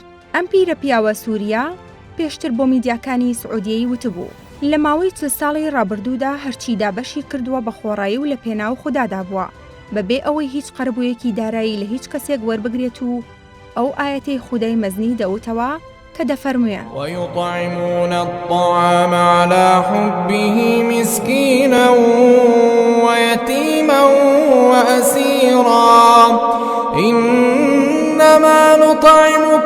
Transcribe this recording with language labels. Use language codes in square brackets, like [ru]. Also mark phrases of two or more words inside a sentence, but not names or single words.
[ckb] ئەم پیرە پیاوە سووریا پێشتر بۆ میدیاکانی سعودیەی وتبوو لە ماوەی 40 ساڵی ڕابردوودا هەرچی دابەشی کردووە بە خۆڕایی و لە پێناو خودادا بووە بەبێ ئەوەی هیچ قەرەبوویەکی دارایی لە هیچ کەسێک وەربگرێت و ئەو ئاەتەی خودای مەزنی دەوتەوە کە دەفەرموویە [ar] ويطعمون الطعام على حبه مسكينا ويتيما وأسيرا إنما نطعم